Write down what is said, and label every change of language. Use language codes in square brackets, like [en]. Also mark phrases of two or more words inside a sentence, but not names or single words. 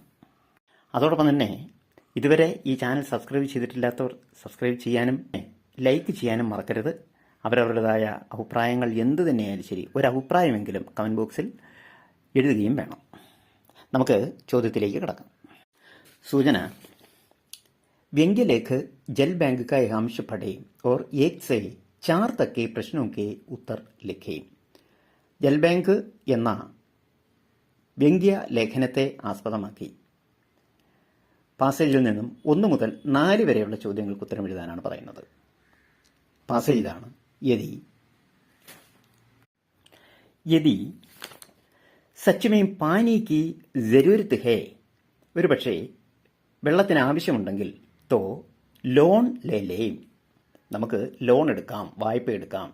[ml] അതോടൊപ്പം തന്നെ ഇതുവരെ ഈ ചാനൽ സബ്സ്ക്രൈബ് ചെയ്തിട്ടില്ലാത്തവർ സബ്സ്ക്രൈബ് ചെയ്യാനും ലൈക്ക് ചെയ്യാനും മറക്കരുത്. അവരവരുടേതായ അഭിപ്രായങ്ങൾ എന്തു തന്നെയായാലും ശരി, ഒരു അഭിപ്രായമെങ്കിലും കമൻറ്റ് ബോക്സിൽ എഴുതുകയും വേണം. നമുക്ക് ചോദ്യത്തിലേക്ക് കിടക്കാം. സൂചന: [hi] व्यंग्यलेख जल बैंक का अंश पढ़े और 1 से 4 तक के प्रश्नों के उत्तर लिखें. [ml] ജൽ ബാങ്ക് എന്ന വ്യംഗ്യ ലേഖനത്തെ ആസ്പദമാക്കി പാസേജിൽ നിന്നും 1 മുതൽ 4 വരെയുള്ള ചോദ്യങ്ങൾക്ക് ഉത്തരം എഴുതാനാണ് പറയുന്നത്. പാസേജ് ഇതാണ്: [hi] यदि सच पानी की ज़रूरत है, [ml] ഒരുപക്ഷെ വെള്ളത്തിന് ആവശ്യമുണ്ടെങ്കിൽ, [hi] तो लोन ले, [ml] നമുക്ക് ലോൺ എടുക്കാം, വായ്പ എടുക്കാം.